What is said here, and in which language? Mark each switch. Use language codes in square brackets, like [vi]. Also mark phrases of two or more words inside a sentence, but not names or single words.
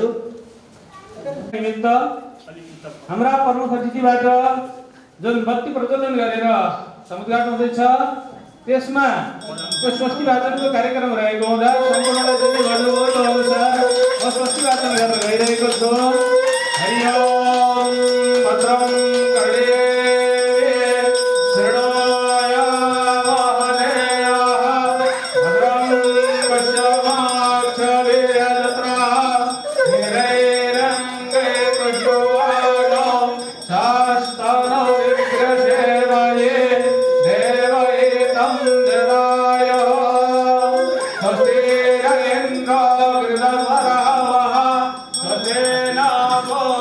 [ne] निमित्त हाम्रा प्रमुख अतिथिबाट जुन बत्ती प्रज्वलन गरेर समुद्घाटन हुँदैछ त्यसमा त्यो स्वस्ति वाचनको कार्यक्रम रहेको हुँदा सम्पूर्णलाई जति गर्नुभयो त्यो अनुसार म स्वस्ति वाचन गर्न गइरहेको छु। [sa] हरि ओम भद्रं कर्णे शृणोय वहदेयः भद्रं पश्यमाक्षभिर्यजत्राः हिरैरङ्गै कृष्णवाणो शास्तनो विग्रहसेवये देवैतं देवाय स्वस्ति इन्द्रो गृहधरः स्वस्ति नमो